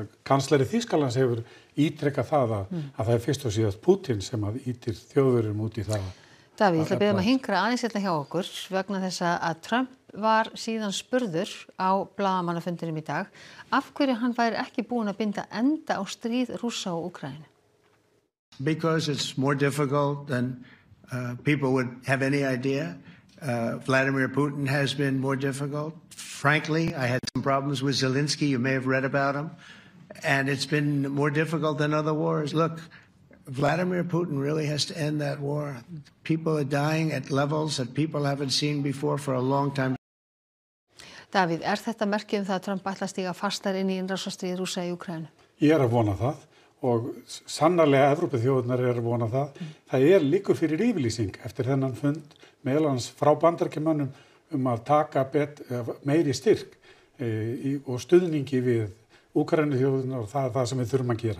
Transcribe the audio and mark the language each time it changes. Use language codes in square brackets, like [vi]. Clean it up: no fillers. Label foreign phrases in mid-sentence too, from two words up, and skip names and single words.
[is] Kanslari Þýskalands hefur ítrekkað það að það er fyrst og síðast Putin sem að ýtir Þjóðverjum út í það. Davíð, ég ætla að biðja að hinkra aðeins hérna hjá okkur vegna þess að Trump var síðan spurður á blaðamannafundinum í dag af hverju hann væri ekki búinn að binda enda á stríð Rússa og Úkraínu. [en] Because it's more difficult than people would have any idea. Vladimir Putin has been more difficult. Frankly, I had some problems with Zelensky. You may have read about him. And it's been more difficult than other wars. Look, Vladimir Putin really has to end that war. People are dying at levels that people haven't seen before for a long time. [is] Davíð, þetta merki það að Trump ætla að stíga fastar inn í innrásarstríð Rússa í Úkraínu? Ég að vona það og sannarlega Evrópuþjóðirnar að vona það. Það líkur fyrir yfirlýsing eftir þennan fund meðal annars frá Bandaríkjamönnum að taka meiri styrk og stuðningi við Úkraínuþjóðirnar og það er það sem við þurfum að gera.